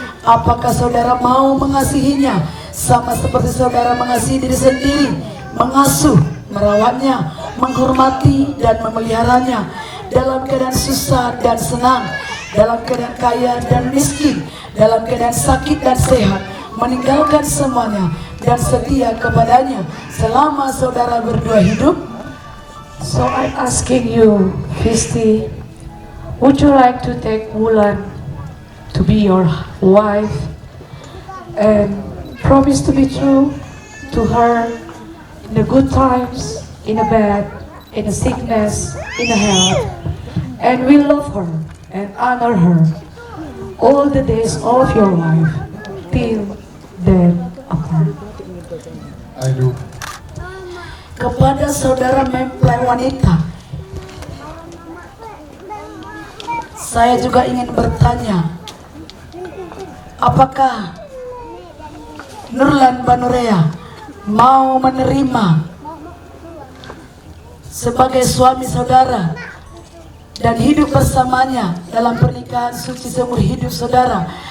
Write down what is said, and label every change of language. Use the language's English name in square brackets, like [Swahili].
[Indonesian] Apakah saudara mau mengasihinya sama seperti saudara mengasihi diri sendiri, mengasuh, merawatnya, menghormati dan memeliharanya dalam keadaan susah dan senang, dalam keadaan kaya dan miskin, dalam keadaan sakit dan sehat, meninggalkan semuanya dan setia kepadanya selama saudara berdua hidup? [English] So I'm asking you, Fisti, would you like to take Wulan to be your wife and promise to be true to her in the good times, in the bad, in the sickness, in the health, and will love her and honor her all the days of your life till death apart? I do. [Indonesian] Kepada saudara mempelai wanita, saya juga ingin bertanya, apakah Nurlan Banurea mau menerima sebagai suami saudara dan hidup bersamanya dalam pernikahan suci seumur hidup saudara?